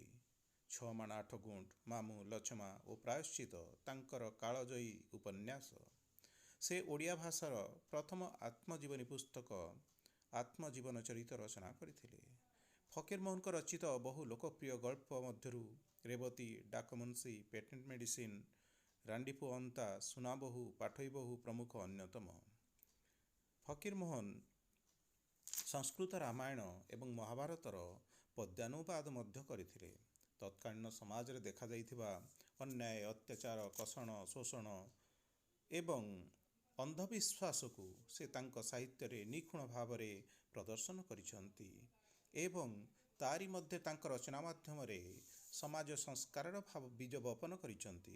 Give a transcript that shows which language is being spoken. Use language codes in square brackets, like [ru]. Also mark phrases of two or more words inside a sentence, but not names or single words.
[or] 6 ମାଣ 8 ଗୁଣ୍ଠ, ମାମୁଁ, ଲକ୍ଷ୍ମା ଔର ପ୍ରାୟଶ୍ଚିତ ତାଙ୍କର କାଳଜୟୀ ଉପନ୍ୟାସ। ସେ ଓଡ଼ିଆ ଭାଷାର ପ୍ରଥମ ଆତ୍ମଜୀବନୀ ପୁସ୍ତକ ଆତ୍ମଜୀବନ ଚରିତ ରଚନା କରଥିଲେ। ଫକୀର ମୋହନ ରଚିତ ବହୁ ଲୋକପ୍ରିୟ ଗଳ୍ପ ମଧ୍ୟରୁ ରେବତୀ, ଡାକମୁନ୍ସୀ, ପେଟେଣ୍ଟ ମେଡିସିନ, ରାଣ୍ଡିପୁ ଅନ୍ତା, ସୁନାବହୂ, ପାଠଈ ବହୁ ପ୍ରମୁଖ ଅନ୍ୟତମ। ଫକୀର ମୋହନ ସଂସ୍କୃତ ରାମାୟଣ ଏବଂ ମହାଭାରତର ପଦ୍ୟାନୁବାଦ ମଧ୍ୟ କରଥିଲେ। ତତ୍କାଳୀନ ସମାଜ ରେ ଦେଖା ଯାଇଥିବା ଅନ୍ୟାୟ, ଅତ୍ୟାଚାର, କଷଣ, ଶୋଷଣ ଏବଂ ଅନ୍ଧବିଶ୍ୱାସ କୁ ସେ ତାଙ୍କ ସାହିତ୍ୟ ରେ ନିଖୁଣ ଭାବ ରେ ପ୍ରଦର୍ଶନ କରିଛନ୍ତି ଏବଂ ତା'ରି ମଧ୍ୟ ତାଙ୍କ ରଚନା ମାଧ୍ୟମ ରେ ସମାଜ ସଂସ୍କାର ଭାବ ବୀଜ ବପନ କରିଛନ୍ତି।